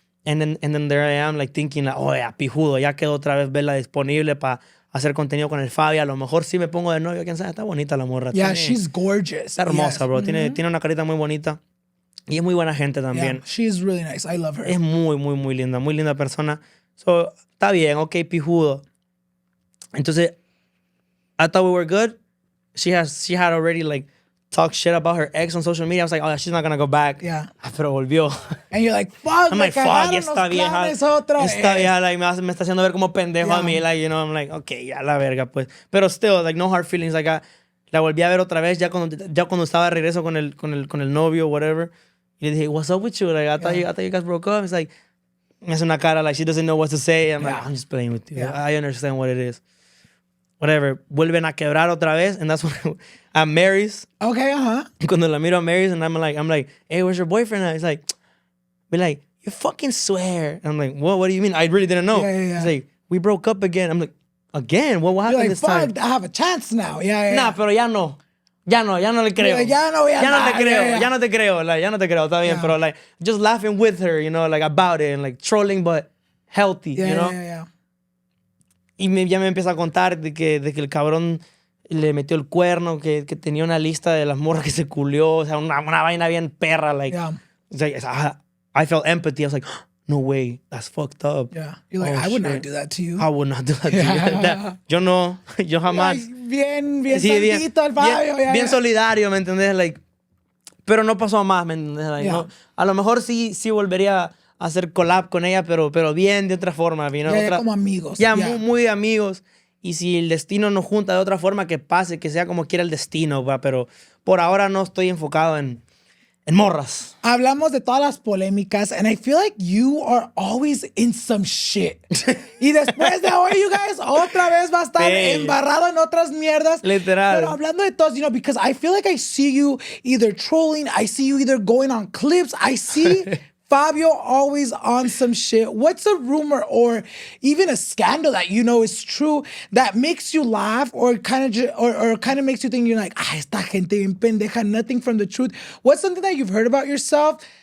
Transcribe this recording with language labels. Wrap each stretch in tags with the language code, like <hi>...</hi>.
<en>And then there I am, like, thinking, like, oh, yeah, pijudo.</en> <es>Ya quedó otra vez verla disponible para hacer contenido con el Fabio. A lo mejor sí me pongo de novio. Quién sabe, está bonita la morra.</es> <en>Yeah, she's gorgeous.</en> <es>Está hermosa, bro. Tiene una carita muy bonita. Y es muy buena gente también.</es> <en>Yeah, she's really nice. I love her.</en> <es>Es muy linda. Muy linda persona. So, está bien. Ok, pijudo. Entonces,</es> <en>I thought we were good. She had already, like, talked shit about her ex on social media. I was like, oh, she's not gonna go back. Yeah.</en> <es>Pero volvió.</es> <en>And you're like, fuck, I'm like, fuck,</en> <es>esta vieja, like, me está haciendo ver como pendejo a mí.</es> <en>Like, you know, I'm like, okay,</en> <es>ya la verga, pues. Pero</es> <en>still, like, no hard feelings.</en> <es>Like, la volví a ver otra vez ya cuando estaba de regreso con el novio, whatever. Y le dije,</es> <en>what's up with you? Like, I thought you guys broke up. It's like,</en> <es>me hace una cara,</es> <en>like, she doesn't know what to say. I'm like, I'm just playing with you. Yeah. I understand what it is. Whatever.</en> <es>Vuelven a quebrar otra vez.</es> <en>And that's when I'm Mary's. Okay,</en> <es>Cuando la miro a Mary's,</es> <en>and I'm like, hey, where's your boyfriend at? He's like, be like, you fucking swear. And I'm like, what do you mean? I really didn't know. Yeah. He's like, we broke up again. I'm like, again? What happened like, this time? I have a chance now. Yeah.</en> <es>Nah, pero ya no. Ya no le creo. Like, ya no te creo. Like, ya no te creo. Está bien, pero</es> <en>like, just laughing with her, you know, like, about it, and like, trolling, but healthy, you know? Yeah.</en> <es>Y ya me empieza a contar de que el cabrón le metió el cuerno, que tenía una lista de las morras que se culió, o sea, una vaina bien perra, like,</es> <en>it's like, I felt empathy. I was like, no way, that's fucked up. Yeah, you're like, I would not do that to you. I would not do that to you.</en> <es>Yo jamás. Bien santito el Fabio. Bien solidario, ¿me entendés? Like, pero no pasó más, ¿me entendés? Like, no, a lo mejor sí volvería a hacer collab con ella, pero bien de otra forma,</es> <en>you know?</en> <es>Como amigos. Muy amigos. Y si el destino nos junta de otra forma, que pase, que sea como quiera el destino, ¿va? Pero por ahora no estoy enfocado en morras. Hablamos de todas las polémicas,</es> <en>and I feel like you are always in some shit.</en> <es>Y después de hoy,</es> <en>you guys,</en> <es>otra vez va a estar embarrado en otras mierdas. Literal. Pero hablando de todos,</es> <en>you know, because I feel like I see you either trolling, I see you either going on clips, I see Fabio always on some shit. What's a rumor or even a scandal that you know is true that makes you laugh or kind of makes you think you're like,</en> <es>esta gente bien pendeja,</es> <en>nothing from the truth? What's something that you've heard about yourself</en>